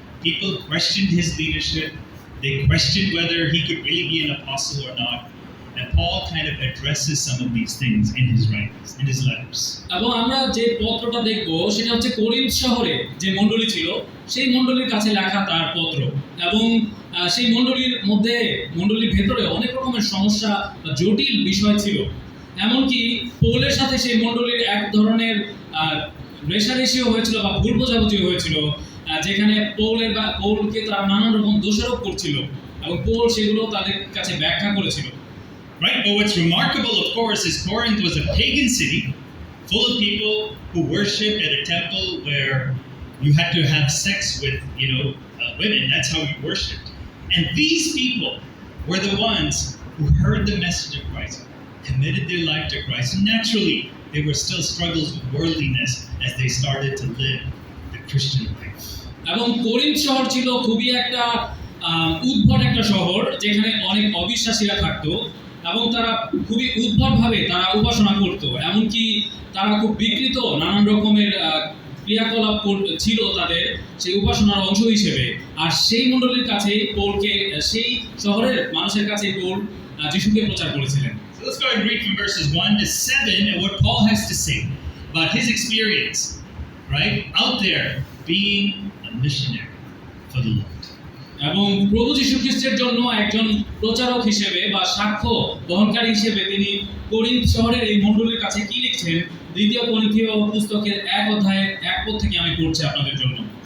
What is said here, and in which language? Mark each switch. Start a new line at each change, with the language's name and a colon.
English: People questioned his leadership. They questioned whether he could really be an apostle or not. And Paul kind of addresses some of these things in his writings, in his letters.
Bangla: এবং আমরা যে পত্রটা দেখবো সেটা হচ্ছে কোরিন্থ শহরে যে মণ্ডলী ছিল সেই মণ্ডলীর কাছে লেখা তার পত্র, এবং সেই মণ্ডলীর ভেতরে অনেক রকমের সমস্যা বা জটিল বিষয় ছিল। এমনকি পৌলের সাথে সেই মণ্ডলীর এক ধরনের রেষারেষিও হয়েছিল বা ভুল বোঝাবুঝি হয়েছিল, যেখানে পৌলকে তারা নানান রকম দোষারোপ করছিল এবং পৌল সেগুলো তাদের কাছে ব্যাখ্যা করেছিল।
English: Right, but what's remarkable, of course, is Corinth was a pagan city full of people who worshipped at a temple where you had to have sex with, women. That's how you worshipped. And these people were the ones who heard the message of Christ, committed their life to Christ. And naturally, there were still struggles with worldliness as they started to live the Christian life.
Bangla: এবং কোরিন্থ শহর ছিল খুবই একটা উদ্ভট একটা শহর, যেখানে অনেক অবিশ্বাসীরা থাকতো এবং তারা খুবই উদ্ভটভাবে তারা উপাসনা করত। এমনকি তারা খুব বিকৃত নানান রকমের ক্রিয়াকলাপ ছিল তাদের সেই উপাসনার অংশ হিসেবে। আর সেই মণ্ডলীর কাছে পৌলকে, সেই শহরের মানুষের কাছে পৌল যিশুকে প্রচার করেছিলেন।
English: So let's go ahead and read from verses 1 to 7 and what Paul has to say about his experience, right, out there being a missionary for the Lord.
Bangla: এবং প্রভু যীশু খ্রিস্টের জন্য একজন প্রচারক হিসেবে বা সাক্ষ্য বহনকারী হিসেবে তিনি কোরিন্থ শহরের এই মণ্ডলীর কাছে কি লিখছেন, 2 করিন্থীয় পুস্তকের 1 অধ্যায়ের 1 পদ থেকে আমি পড়ছি আপনাদের জন্য।